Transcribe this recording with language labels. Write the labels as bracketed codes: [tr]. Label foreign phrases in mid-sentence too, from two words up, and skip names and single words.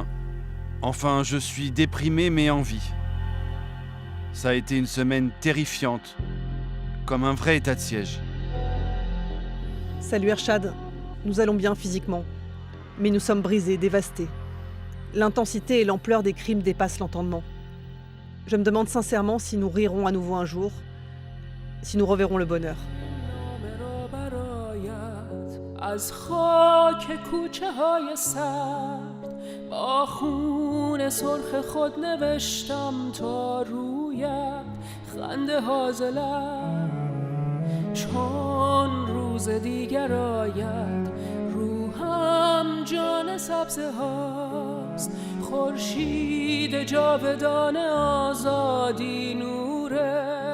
[fr] Enfin, je suis déprimé mais en vie. Ça a été une semaine terrifiante, comme un vrai état de siège. Salut Ershad, nous allons bien physiquement, mais nous sommes brisés, dévastés. L'intensité et l'ampleur des crimes dépassent l'entendement. Je me demande sincèrement si nous rirons à nouveau un jour, si nous reverrons le bonheur. [fa] از خاک کوچه های سرد با خون سرخ خود نوشتم تا رویت خنده هازلم چون روز دیگر آید روحم جان سبزه هاست خورشید جاودان آزادی نوره